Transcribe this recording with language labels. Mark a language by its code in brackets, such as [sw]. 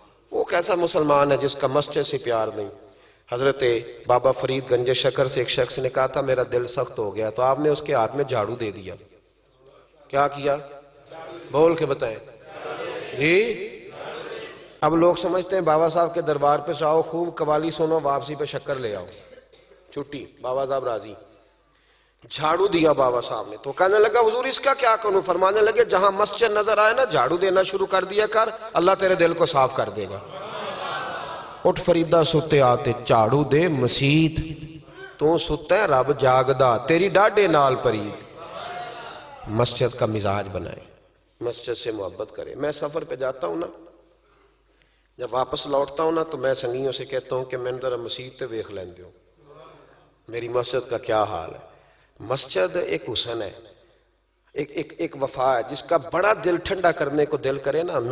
[ur] وہ کیسا مسلمان ہے جس کا مسجد سے پیار نہیں؟ حضرت بابا فرید گنج شکر سے ایک شخص نے کہا تھا میرا دل سخت ہو گیا، تو آپ نے اس کے ہاتھ میں جھاڑو دے دیا۔ کیا کیا؟ بول کے بتائیں جی۔ اب لوگ سمجھتے ہیں بابا صاحب کے دربار پہ آؤ، خوب قوالی سنو، واپسی پہ شکر لے آؤ، چھٹی، بابا صاحب راضی۔ جھاڑو دیا بابا صاحب نے. تو کہنے لگا حضور اس کا کیا کروں؟ فرمانے لگے جہاں مسجد نظر آئے نا جھاڑو دینا شروع کر دیا کر, اللہ تیرے دل کو صاف کر دے گا. [pa] اٹھ فریدہ ستے آتے جھاڑو دے مسیت, تو ستا ہے رب جاگدا تیری ڈاڈے نال پرید. [ur] مسجد کا مزاج بنائے, مسجد سے محبت کرے. میں سفر پہ جاتا ہوں نا, جب واپس لوٹتا ہوں نا تو میں سنگیوں سے کہتا ہوں کہ میں ذرا [pa] مسجد تے ویکھ لیندے [ur] ہو میری مسجد کا کیا حال ہے. مسجد ایک حسن ہے, ایک وفا ہے جس کا بڑا دل ٹھنڈا کرنے کو دل کرے نا.